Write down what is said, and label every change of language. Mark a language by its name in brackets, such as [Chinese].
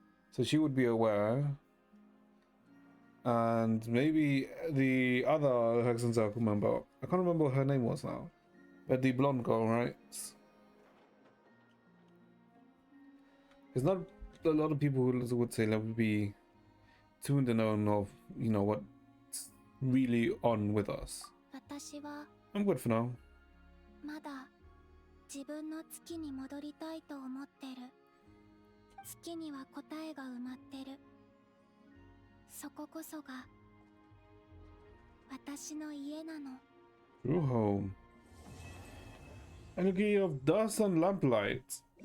[English] So she would be aware. And maybe the other Hexenzaku member, I can't remember what her name was now. But the blonde girl, right? There's not a lot of people who would say that would be tuned in on of, you know, what's really on with us. [Japanese] 私は [English] I'm good for now. [Japanese] まだ自分の月に戻りたいと思ってる。月には答えが埋まってる。そここそが私の家なの。 [English] True home. Energy of dust and lamplight.